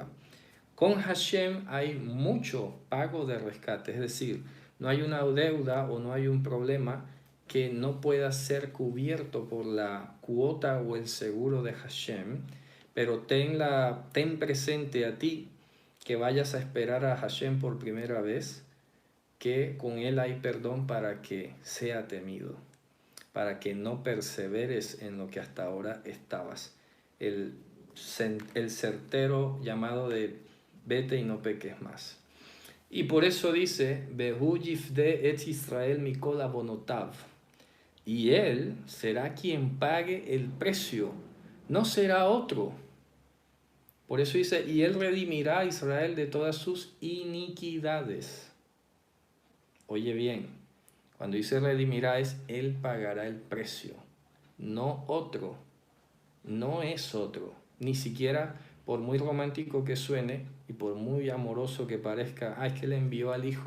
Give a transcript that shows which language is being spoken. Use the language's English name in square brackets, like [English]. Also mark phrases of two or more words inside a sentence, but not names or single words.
[Spanish] Con Hashem hay mucho pago de rescate, es decir, no hay una deuda o no hay un problema que no pueda ser cubierto por la cuota o el seguro de Hashem, pero ten presente a ti que vayas a esperar a Hashem por primera vez, que con Él hay perdón para que sea temido, para que no perseveres en lo que hasta ahora estabas. El certero llamado de vete y no peques más. Y por eso dice, [Hebrew] והוא יפדה את ישראל מכל עונותיו. [Spanish] Y Él será quien pague el precio, no será otro. Por eso dice, y Él redimirá a Israel de todas sus iniquidades. Oye bien, cuando dice redimirá es Él pagará el precio, no otro, no es otro, ni siquiera por muy romántico que suene y por muy amoroso que parezca, es que le envió al Hijo.